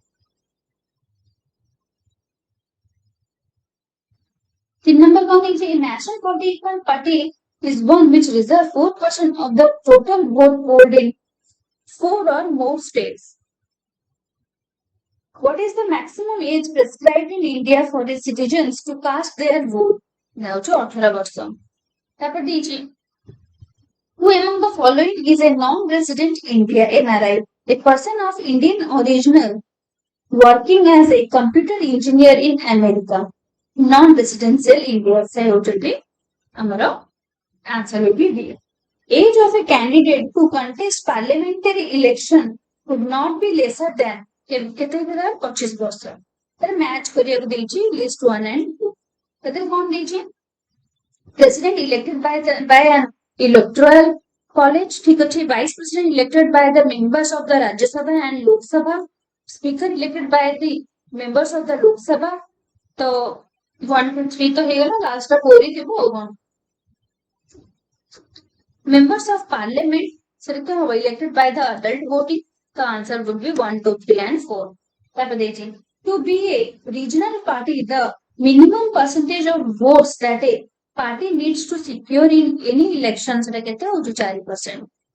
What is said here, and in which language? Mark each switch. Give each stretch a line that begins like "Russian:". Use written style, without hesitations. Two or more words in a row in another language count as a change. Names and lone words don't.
English: The number one is a national political party is one which reserves 4% of the total vote polled in 4 or more states. What is the maximum age prescribed in India for its citizens to cast their vote? Now to 18
Odia: ବର୍ଷ। ତାପରେ ଦେଇଛି
English: who among the following is a non-resident India NRI, a person of Indian origin working as a computer engineer in America, non-residential India
Odia: ସେ ହେଉଛନ୍ତି ଆମର
English: answer will be D. Age of a candidate to contest parliamentary election could not be lesser than
Odia: କେତେ ଥିଲା 25 ବର୍ଷ। ତାର ମ୍ୟାଚ୍ କରିବାକୁ ଦେଇଛି
English: list 1 and 2।
Odia: ସେଥିରେ କଣ ଦେଇଛି
English: president elected by an electoral college
Odia: ଠିକ ଅଛି।
English: vice president elected by the members of the Rajya Sabha and Lok Sabha, speaker elected by the members of the Lok Sabha।
Odia: ତ 1 2 3 ତ ହେଇଗଲା ଲାଷ୍ଟ ଟା 4 ହିଁ ଥିବ ଆଉ କଣ।
English: Members of Parliament elected by the adult voting. The answer would be 1, 2, 3 and 4. To be a regional party, the minimum percentage of votes that a party needs to secure in any elections is 4%.